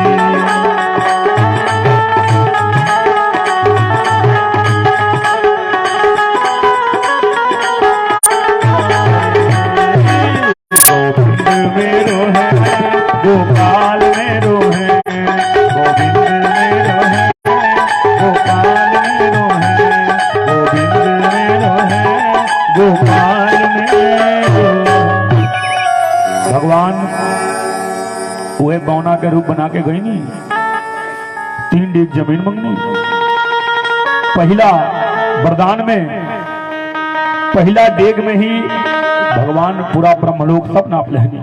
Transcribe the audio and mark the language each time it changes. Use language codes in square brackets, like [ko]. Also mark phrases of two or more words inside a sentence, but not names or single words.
[bra] गोविंद मेरो है, गोपाल मेरो है। गोविंद मेरो है, गोपाल मेरो है। गोविंद मेरो है, गोपाल मेरो। [bho] भगवान वह बौना के रूप बना के गई नी, 3 डेग जमीन मंगनी। पहला वरदान में, पहला डेग में ही भगवान पूरा ब्रह्मलोक सब नाप लेनी।